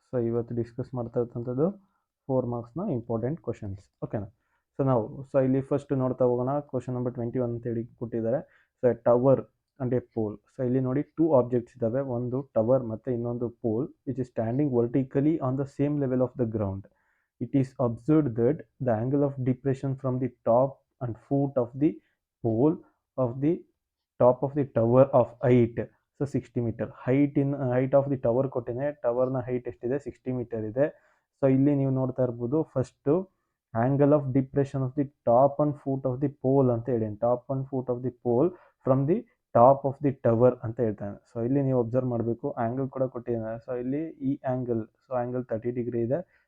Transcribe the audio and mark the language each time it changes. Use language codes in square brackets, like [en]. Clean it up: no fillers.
[kn] ಇವತ್ತು ಡಿಸ್ಕಸ್ ಮಾಡ್ತಾ ಇರ್ತಂಥದ್ದು 4 ಮಾರ್ಕ್ಸ್ನ important questions. ಓಕೆನಾ? ನಾವು ಇಲ್ಲಿ ಫಸ್ಟ್ ನೋಡ್ತಾ ಹೋಗೋಣ. ಕ್ವಶನ್ ನಂಬರ್ 21 ಅಂತೇಳಿ ಕೊಟ್ಟಿದ್ದಾರೆ. [en] A tower and a pole. [kn] ಇಲ್ಲಿ ನೋಡಿ 2 ಆಬ್ಜೆಕ್ಟ್ಸ್ ಇದ್ದಾವೆ. ಒಂದು ಟವರ್ ಮತ್ತು ಇನ್ನೊಂದು pole [en] Which is standing vertically on the same level of the ground. It is observed that the angle of depression from the top and foot of the pole of the top of the tower of height 60 meter. height of the tower [kn] ಕೊಟ್ಟಿದೆ. ಟವರ್ನ height ಎಷ್ಟಿದೆ? 60 metre ಇದೆ. ಇಲ್ಲಿ ನೀವು ನೋಡ್ತಾ ಇರ್ಬೋದು, [en] first angle of depression of the top and foot of the pole [kn] ಅಂತ ಹೇಳಿ, [en] top and foot of the pole from the top of the tower [kn] ಅಂತ ಹೇಳ್ತಾನೆ. ಇಲ್ಲಿ ನೀವು ಅಬ್ಸರ್ವ್ ಮಾಡಬೇಕು, ಆಂಗಲ್ ಕೂಡ ಕೊಟ್ಟಿದ್ದಾನೆ. ಇಲ್ಲಿ ಈ ಆಂಗಲ್, ಆಂಗಲ್ 30 ಡಿಗ್ರಿ ಇದೆ.